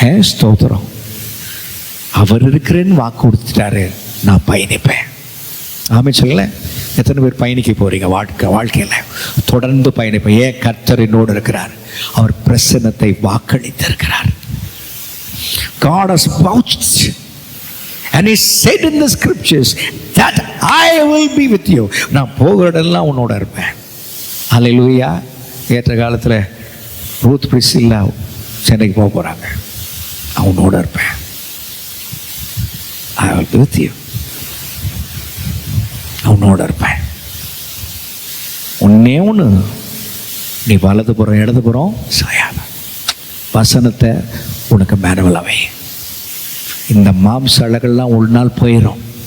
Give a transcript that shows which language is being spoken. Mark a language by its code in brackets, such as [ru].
[ta] ஸ்தோத்திரம், அவர் இருக்கிறேன்னு வாக்கு கொடுத்துட்டாரு, நான் பயணிப்பேன். ஆமே சொல்லல. எத்தனை பேர் பயணிக்க போறீங்க வாழ்க்கையில்? தொடர்ந்து பயணிப்பேன். ஏன்? கர்த்தர் என்னோடு இருக்கிறார், அவர் பிரசன்னத்தை வாக்களித்திருக்கிறார். [en] God has vouched and he said in the scriptures that I will be with you. [ta] நான் போகிற இடம்லாம் உன்னோட இருப்பேன். அல்லேலூயா. ஏற்ற காலத்தில் ரூத் பிரிஸ்கில்லா சென்னைக்கு போக போறாங்க, நான் உன்னோட இருப்பேன். [en] I will be with you, [ta] உன்னோட இருப்பேன். ஒன்னே ஒன்று, நீ வலதுபுறம் இடதுபுறம் சாயாத. வசனத்தை உனக்கு மேனுவலாவே. இந்த மாம்ச அழகெல்லாம் ஒரு நாள் போயிடும்.